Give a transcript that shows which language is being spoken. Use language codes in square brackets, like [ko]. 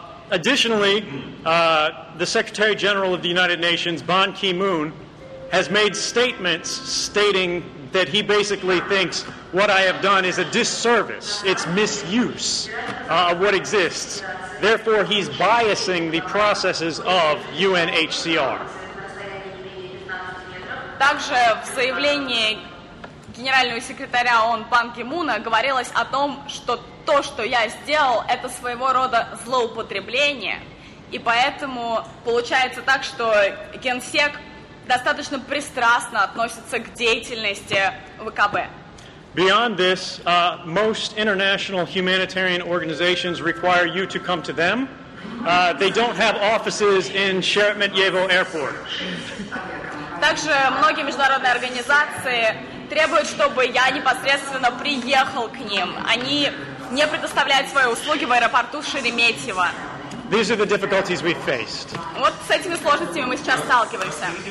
[en] Additionally, the Secretary General of the United Nations, Ban Ki-moon, has made statements stating that he basically thinks what I have done is a disservice. It's misuse of what exists. Therefore, he's biasing the processes of UNHCR. [ru] Также в заявлении генерального секретаря ООН Бан Ки-муна говорилось о том, что то, что я сделал, это своего рода злоупотребление, и поэтому получается так, что Генсек достаточно пристрастно относится к деятельности ВКБ. [en] Beyond this, most international humanitarian organizations require you to come to them. They don't have offices in Sheremetyevo Airport. [ru] Также многие международные организации требуют, чтобы я непосредственно приехал к ним. Они не предоставляют свои услуги в аэропорту Шереметьево. [en] These are the difficulties we faced. [ru] Вот с этими сложностями мы сейчас сталкиваемся.